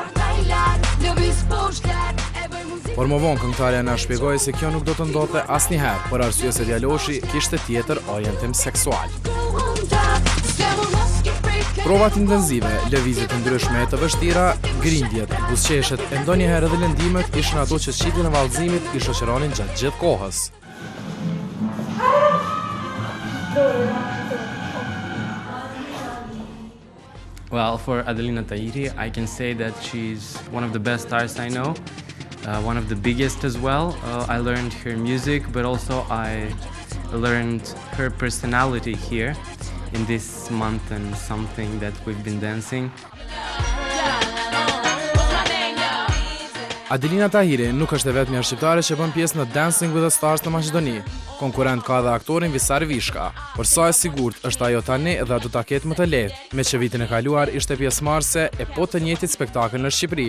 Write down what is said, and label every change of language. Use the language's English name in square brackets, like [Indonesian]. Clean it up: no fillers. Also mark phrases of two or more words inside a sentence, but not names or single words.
[Albanian] Por më vonë këngëtarja na shpjegoi se kjo nuk do të ndodhte asnjëherë, për arsye se djaloshi kishte tjetër orientim seksual. Provat intensive, lëvizje të ndryshme e të vështira, grindjet, buzëqeshet e ndonjëherë edhe lëndimet ishin ato që çitin e vallëzimit i shoqëronin gjatë gjithë kohës. [English] Well, for Adelina Tahiri, I can say that she's one of the best stars I know, one of the biggest as well. I learned her music, but also I learned her personality here in this month and something that we've been dancing. [Albanian] Adelina Tahiri nuk është e vetmja shqiptare që bën pjesë në Dancing with the Stars në Maqedoni. Konkurrent ka dhe aktorin Visar Vishka. Por sa e sigurt është ajo tani dhe do ta ketë më të lehtë, me që vitin e kaluar ishte pjesëmarrëse e po të njëjtit spektakël në Shqipëri.